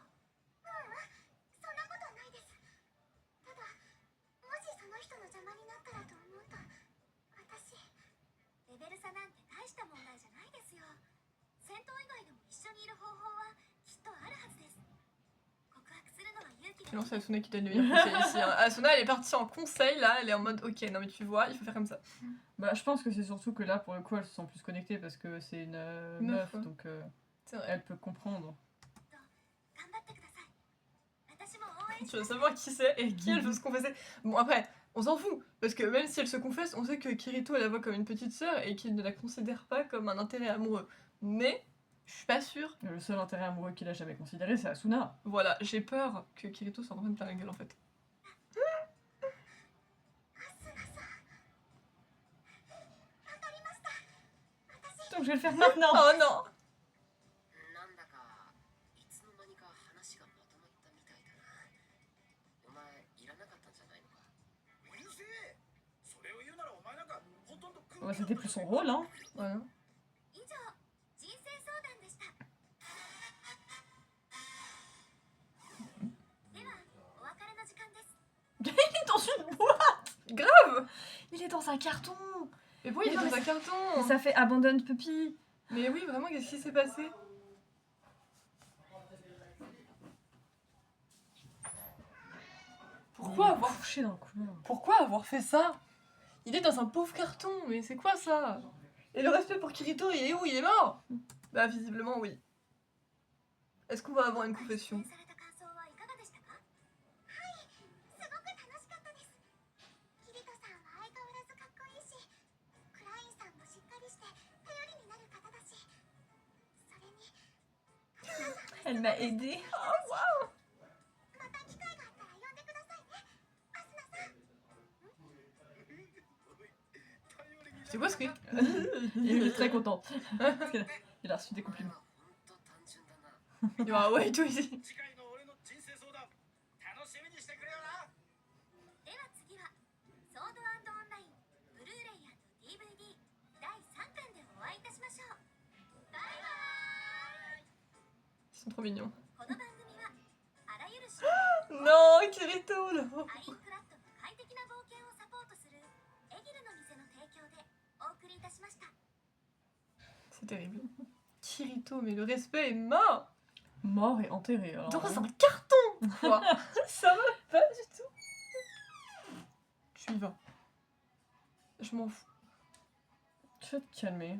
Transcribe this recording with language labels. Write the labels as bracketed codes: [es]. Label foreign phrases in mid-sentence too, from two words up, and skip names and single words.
[ja] そんなことはないです。ただもしその人の邪魔になったらと思うと私レベル差なんて大した問題じゃないですよ。戦闘以外でも一緒にいる方法はきっとあるはずです。告白するのは勇気が [fr] Non, c'est Asuna qui donne le meilleur conseil ici. Hein. Asuna, elle est partie en conseil là, elle est en mode ok, non mais tu vois, il faut faire comme ça. Bah, je pense que c'est surtout que là, pour le coup, elle se sent plus connectée parce que c'est une meuf, ouais. donc C'est vrai. elle peut comprendre. [ja] 頑張ってください。私も応援し [fr] Tu [ja] ま [fr] veux [ja] す。 [fr] savoir qui c'est et qui elle veut se confesser. Bon, après, on s'en fout, parce que même si elle se confesse, on sait que Kirito elle la voit comme une petite sœur et qu'il ne la considère pas comme un intérêt amoureux. Mais je suis pas sûre. Le seul intérêt amoureux qu'il a jamais considéré, c'est Asuna. Voilà, j'ai peur que Kirito soit en train de faire la gueule en fait. [ja] アスナさん、わかりました。私 [fr] Donc je vais le faire maintenant. Oh non. [ja] なんだかいつの間にか話がまとまったみたいだな。お前いらなかったんじゃないのか。うるせえ。それを言うならお前なんかほとんど [fr] Bah, c'était plus son rôle, hein. Voilà. [ja] 以上、人生相談でした。では、お別れの時間です。 [fr] Il est dans une boîte. Grave. Il est dans un carton. Mais pourquoi il est Mais non, dans un mais carton? Ça fait Abandoned Puppy. Mais oui, vraiment, qu'est-ce qui s'est passé? Couché dans le couloir. Pourquoi avoir fait ça? Il est dans un pauvre carton, mais c'est quoi ça? Et le respect pour Kirito, il est où? Il est mort? Bah visiblement oui. Est-ce qu'on va avoir une confession? [ja] 出演された感想はいかがでしたか。はい、すごく楽しかったです。キリトさんは相変わらずかっこいいし、クラインさんもしっかりして頼りになる方だし、それにアスナさんは [fr] Elle m'a aidée. [ja] また機会があったら呼んでくださいね。アスナさん。 [fr] C'est quoi ce cri? Il est très content. Parce qu'il a reçu des [ja] お前 [fr] compliments. [ja] はほんと単純だな。 [fr] Ah ouais, toi ici. [ja] 次回の俺の人生相談楽しみにしてくれよな。では次はソードアートオンラインブルーレイ&DVD第3巻でお会いいたしましょう。バイバーイ。 [fr] Ils sont trop mignons. [ja] この番組はあらゆる種 [fr] Non, Kirito là. [ja] アインクラッドの快適な冒険をサポートするエギルの店の提供でお送りいたしました。 [fr] C'est terrible. Kirito, mais le respect est mort. Mort et enterré. Alors, Dans hein. un carton quoi. Ça va pas du tout. Tu y vas. Je m'en fous. Tu vas te calmer.